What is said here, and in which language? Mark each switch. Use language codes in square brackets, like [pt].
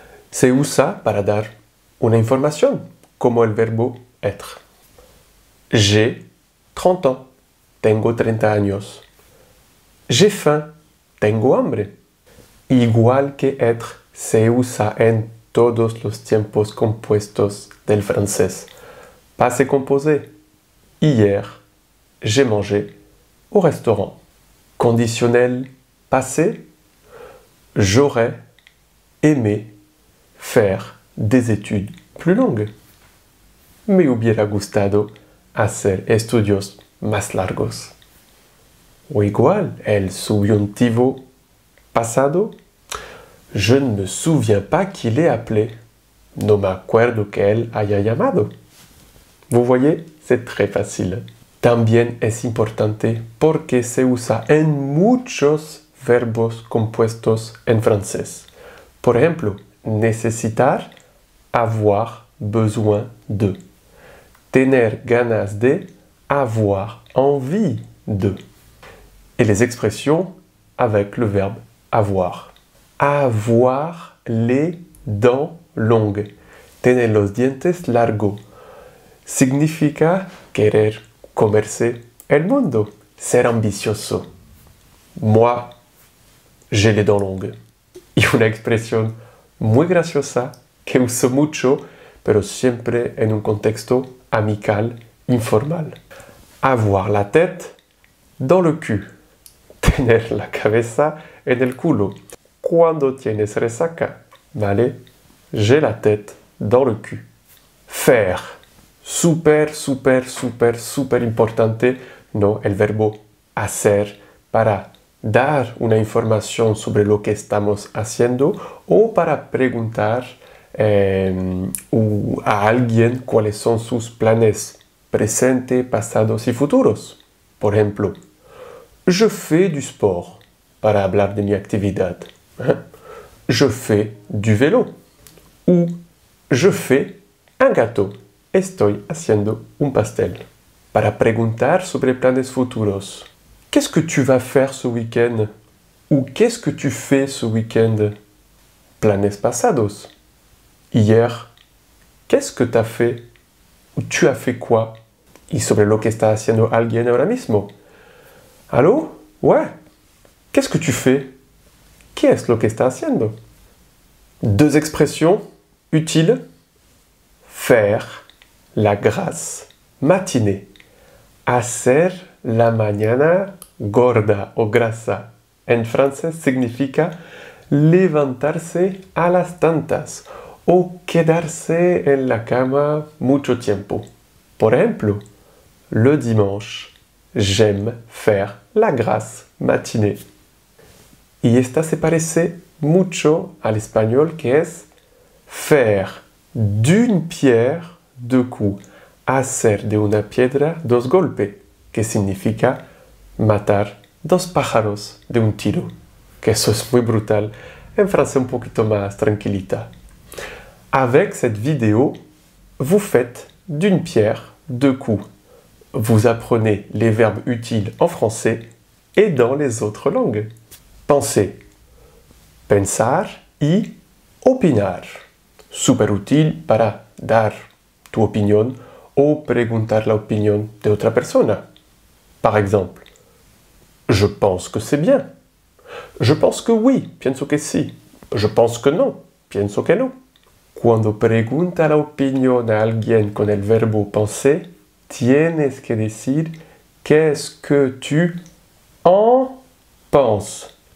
[es] Se usa para dar una información, como el verbo être. [fr] J'ai 30 ans, [es] tengo 30 años. [fr] J'ai faim, [es] tengo hambre. Igual que être, se usa en todos los tiempos compuestos del francés. [fr] Passé composé. Hier, j'ai mangé au restaurant. Conditionnel passé. J'aurais aimé faire des études plus longues. [es] Me hubiera gustado hacer estudios más largos. O igual, el subjuntivo pasado. [fr] Je ne me souviens pas qu'il ait appelé. [es] No me acuerdo que él haya llamado. [fr] Vous voyez, c'est très facile. [es] También es importante porque se usa en muchos verbos compuestos en francés. Por ejemplo, necesitar, [fr] avoir besoin de. [es] Tener ganas de, [fr] avoir envie de. Et les expressions avec le verbe avoir. Avoir les dents longues. [es] Tener los dientes largos. Significa querer comerse el mundo. Ser ambicioso. [fr] Moi, j'ai les dents longues. [es] Y una expresión muy graciosa que uso mucho, pero siempre en un contexto amical, informal. [fr] Avoir la tête dans le cul. [es] Tener la cabeza en el culo. Cuando tienes resaca, ¿vale? [fr] J'ai la tête dans le cul. [es] Faire. Super, super, super, super importante, ¿no? El verbo hacer para dar una información sobre lo que estamos haciendo o para preguntar a alguien cuáles son sus planes presentes, pasados y futuros. Por ejemplo, [fr] je fais du sport, [es] para hablar de mi actividad. [fr] Je fais du vélo. Ou Je fais un gâteau. [es] Estoy haciendo un pastel. Para preguntar sobre planes futuros. [fr] Qu'est-ce que tu vas faire ce week-end? Ou qu'est-ce que tu fais ce week-end? [es] Planes pasados. [fr] Hier, qu'est-ce que tu as fait? Ou tu as fait quoi? [es] Y sobre lo que está haciendo alguien ahora mismo. [fr] Allô? Ouais. Qu'est-ce que tu fais? [es] ¿Qué es lo que está haciendo? [fr] Deux expressions utiles. Faire la grasse matinée. [es] Hacer la mañana gorda o grasa. En francés significa levantarse a las tantas o quedarse en la cama mucho tiempo. Por ejemplo, [fr] le dimanche, j'aime faire la grasse matinée. [es] Y esta se parece mucho al español que es [fr] faire d'une pierre deux coups. [es] Hacer de una piedra dos golpes, que significa matar dos pájaros de un tiro. Que eso es muy brutal. En francés un poquito más tranquilita. [fr] Avec cette vidéo, vous faites d'une pierre deux coups. Vous apprenez les verbes utiles en français et dans les autres langues. [es] Penser, pensar y opinar. Súper útil para dar tu opinión o preguntar la opinión de otra persona. [fr] Par exemple, je pense que c'est bien. Je pense que oui, [es] pienso que sí. [fr] Je pense que no, [es] pienso que no. Cuando pregunta la opinión a alguien con el verbo penser, tienes que decir [fr] qu'est-ce que tu en penses.